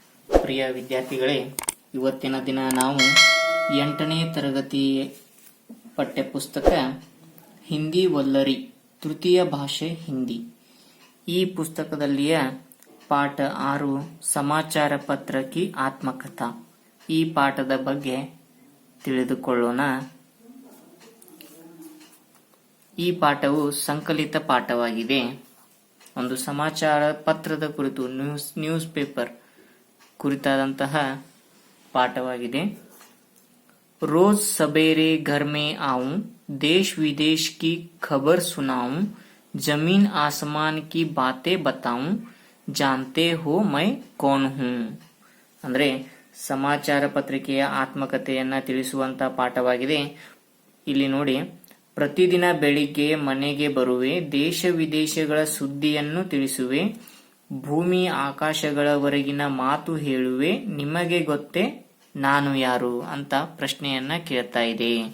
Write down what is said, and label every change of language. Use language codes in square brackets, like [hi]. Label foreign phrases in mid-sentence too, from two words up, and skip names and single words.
[kn] ಪ್ರಿಯ ವಿದ್ಯಾರ್ಥಿಗಳೇ, ಇವತ್ತಿನ ದಿನ ನಾವು 8ನೇ ತರಗತಿ ಪಠ್ಯಪುಸ್ತಕ ಹಿಂದಿ ವಲ್ಲರಿ ತೃತೀಯ ಭಾಷೆ ಹಿಂದಿ ಈ ಪುಸ್ತಕದಲ್ಲಿಯ ಪಾಠ 6 ಸಮಾಚಾರ ಪತ್ರ ಕಿ ಆತ್ಮಕಥಾ ಈ ಪಾಠದ ಬಗ್ಗೆ ತಿಳಿದುಕೊಳ್ಳೋಣ. ಈ ಪಾಠವು ಸಂಕಲಿತ ಪಾಠವಾಗಿದೆ. ಒಂದು ಸಮಾಚಾರ ಪತ್ರದ ಕುರಿತು [en] news paper [kn] ಕುರಿತಾದಂತಹ ಪಾಠವಾಗಿದೆ. [hi] रोज सवेरे घर में आऊं, देश विदेश की खबर सुनाऊं, जमीन आसमान की बातें बताऊं, जानते हो मैं कौन हूं. [kn] ಅಂದ್ರೆ ಸಮಾಚಾರ ಪತ್ರಿಕೆಯ ಆತ್ಮಕಥೆಯನ್ನ ತಿಳಿಸುವಂತ ಪಾಠವಾಗಿದೆ. ಇಲ್ಲಿ ನೋಡಿ, ಪ್ರತಿದಿನ ಬೆಳಿಗ್ಗೆ ಮನೆಗೆ ಬರುವೆ, ದೇಶ ವಿದೇಶಗಳ ಸುದ್ದಿಯನ್ನು ತಿಳಿಸುವೆ, ಭೂಮಿ ಆಕಾಶಗಳವರೆಗಿನ ಮಾತು ಹೇಳುವೆ, ನಿಮಗೆ ಗೊತ್ತೇ ನಾನು ಯಾರು ಅಂತ ಪ್ರಶ್ನೆಯನ್ನ ಕೇಳ್ತಾ ಇದೆ.